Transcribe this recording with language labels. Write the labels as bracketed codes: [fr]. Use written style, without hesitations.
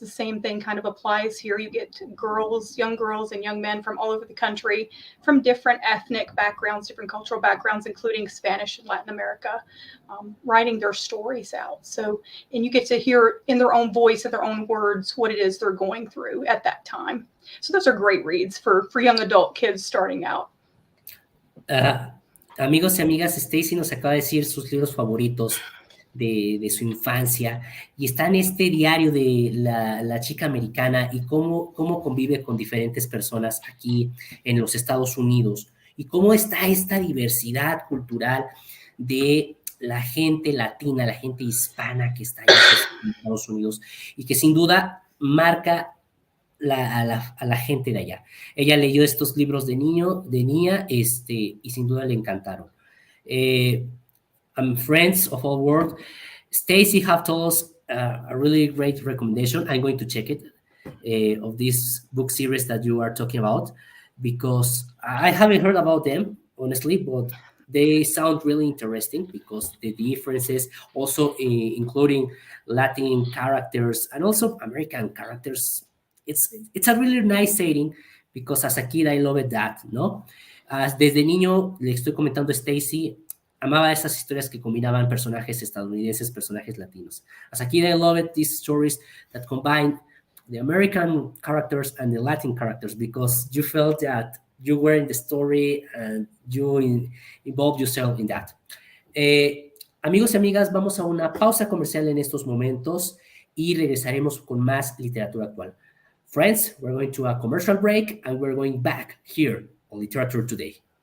[en] The same thing kind of applies here. You get young girls and young men from all over the country, from different ethnic backgrounds, different cultural backgrounds, including Spanish and Latin America, writing their stories out. And you get to hear in their own voice, in their own words, what it is they're going through at that time. So those are great reads for young adult kids starting out. [es] Amigos y amigas, Stacy nos acaba de decir sus libros favoritos de su infancia, y está en este diario de la chica americana y cómo convive con diferentes personas aquí en los Estados Unidos, y cómo está esta diversidad cultural de la gente latina, la gente hispana que está en Estados Unidos, y que sin duda marca a la gente de allá. Ella leyó estos libros de niña, y sin duda le encantaron. [en] Friends of all world, Stacy have told us a really great recommendation. I'm going to check it, of this book series that you are talking about, because I haven't heard about them, honestly, but they sound really interesting because the differences, also including Latin characters and also American characters, it's a really nice setting, because as a kid I loved that, ¿no? [es] Desde niño, le estoy comentando a Stacy, amaba esas historias que combinaban personajes estadounidenses, personajes latinos. [en] As a kid I loved these stories that combine the American characters and the Latin characters, because you felt that you were in the story and involved yourself in that. [es] Amigos y amigas, vamos a una pausa comercial en estos momentos y regresaremos con más literatura actual. [en] Friends, we're going to a commercial break and we're going back here on Literature Today.